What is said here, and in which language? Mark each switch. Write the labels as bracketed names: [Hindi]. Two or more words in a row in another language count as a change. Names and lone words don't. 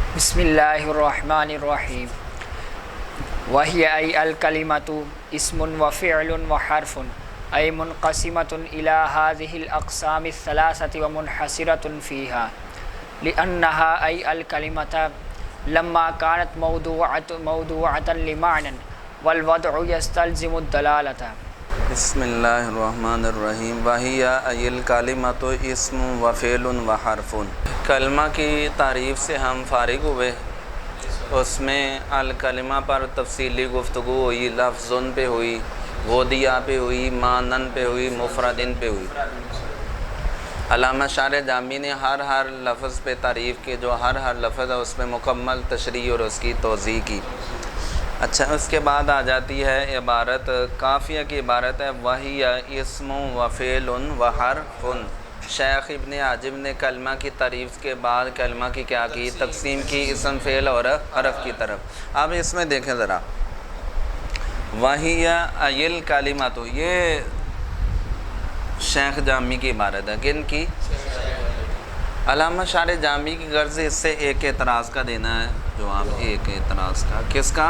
[Arabic] بسم اللہ الرحمن الرحیم وہی ای الکلمۃ اسم و فعل و حرف ای منقسمۃ الی هذه الاقسام الثلاثة ومنحصرۃ فیها لأنها ای الکلمۃ لما كانت موضوعة لمعنى والوضع يستلزم الدلالة۔ بسم اللہ الرحمن الرحیم وہی ای الکلمۃ اسم و فعل و حرف۔ [Urdu] کلمہ کی تعریف سے ہم فارغ ہوئے، اس میں الکلمہ پر تفصیلی گفتگو ہوئی، لفظن پہ ہوئی، وضع پہ ہوئی، مانن پہ ہوئی، مفردن پہ ہوئی۔ علامہ شارح جامی نے ہر لفظ پہ تعریف کی، جو ہر لفظ ہے اس پہ مکمل تشریح اور اس کی توضیح کی۔ اچھا، اس کے بعد آ جاتی ہے عبارت، قافیہ کی عبارت ہے [Arabic] وہی اسم و فعل و حرف۔ [Urdu] شیخ ابن عاجب نے کلمہ کی تعریف کے بعد کلمہ کی کیا کی؟ تقسیم کی اسم، فعل اور حرف کی طرف۔ اب اس میں دیکھیں ذرا، [Arabic] وہی ای الکلمۃ، [Urdu] یہ شیخ جامی کی عبارت ہے، کن کی؟ علامہ شارح جامی کی غرض اس سے ایک اعتراض کا دینا ہے جواب، ایک اعتراض کا، کس کا؟